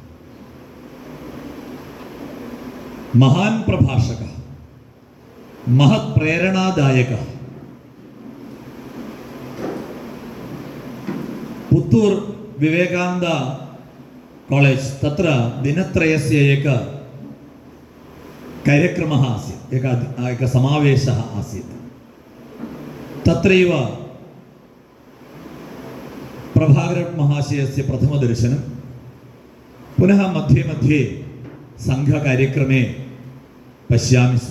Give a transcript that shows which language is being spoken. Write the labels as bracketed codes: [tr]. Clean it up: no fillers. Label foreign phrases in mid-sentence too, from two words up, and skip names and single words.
[sa] മഹാൻ പ്രഭാഷക, മഹത് പ്രേരണാദായക. പുത്തൂർ വിവേകാനന്ദ കോളേജ് തത്ര ദിനത്രയസ്യ ഏക कार्यक्रमः आसीत्, एकः समावेशः आसीत्. तत्रैव प्रभाकर महाशयस्य प्रथमदर्शनं पुनः मध्ये मध्ये सङ्घकार्यक्रमे पश्यामि स्म।